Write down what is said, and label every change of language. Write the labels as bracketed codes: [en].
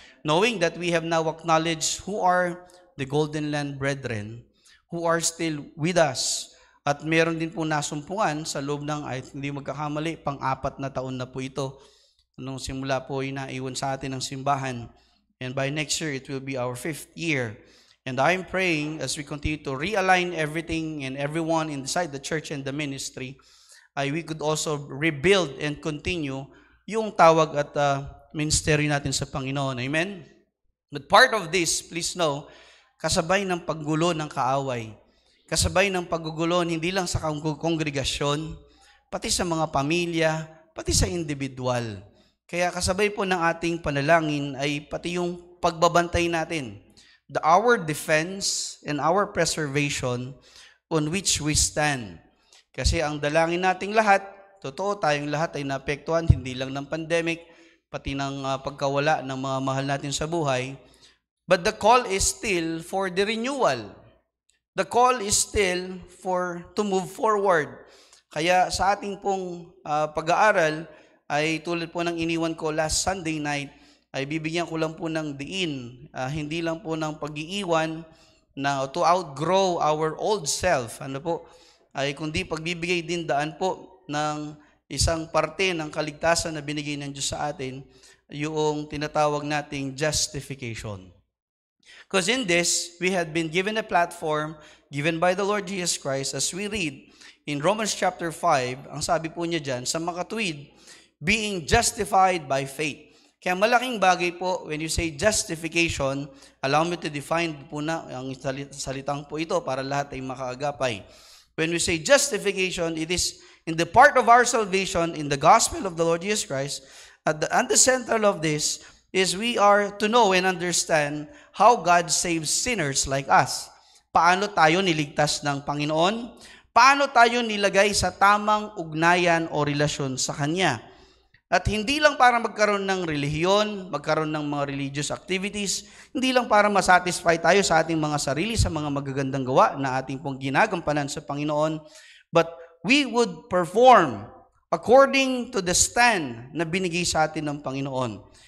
[en] Knowing that we have now acknowledged who are the Golden Land brethren who are still with us. [tl] At meron din po nasumpungan sa loob ng, ay hindi magkakamali, pang-4 na taon na po ito. Nung simula po ay naiwan sa atin ng simbahan. [en] And by next year, it will be our 5th year. And I'm praying as we continue to realign everything and everyone inside the church and the ministry, we could also rebuild and continue [tl] yung tawag at ministry natin sa Panginoon. [en] Amen? But part of this, please know, [tl] kasabay ng paggulo ng kaaway, kasabay ng paggugulo hindi lang sa kongregasyon, pati sa mga pamilya, pati sa individual. Kaya kasabay po ng ating panalangin ay pati yung pagbabantay natin, [en] our defense and our preservation on which we stand. [tl] Kasi ang dalangin nating lahat, totoo tayong lahat ay naapektuhan, hindi lang ng pandemic, pati ng pagkawala ng mga mahal natin sa buhay. [en] But the call is still for the renewal. The call is still to move forward. [tl] Kaya sa ating pong pag-aaral, ay tulad po ng iniwan ko last Sunday night, ay bibigyan ko lang po ng diin. Hindi lang po ng pag-iiwan na [en] to outgrow our old self. [tl] Ano po? Ay kundi pagbibigay din daan po ng isang parte ng kaligtasan na binigay ng Diyos sa atin, yung tinatawag nating justification. [en] Because in this, we had been given a platform given by the Lord Jesus Christ as we read in Romans chapter 5, [tl] ang sabi po niya dyan, sa makatuwid, [en] being justified by faith. [tl] Kaya malaking bagay po, [en] when you say justification, allow me to define [tl] po na ang salitang po ito para lahat ay makaagapay. [en] When we say justification, it is in the part of our salvation in the gospel of the Lord Jesus Christ. At the central of this is we are to know and understand how God saves sinners like us. [tl] Paano tayo niligtas ng Panginoon? Paano tayo nilagay sa tamang ugnayan o relasyon sa Kanya? At hindi lang para magkaroon ng relihiyon, magkaroon ng mga [en] religious activities, [tl] hindi lang para masatisfy tayo sa ating mga sarili, sa mga magagandang gawa na ating pong ginagampanan sa Panginoon, [en] but we would perform according to the stand [tl] na binigay sa atin ng Panginoon.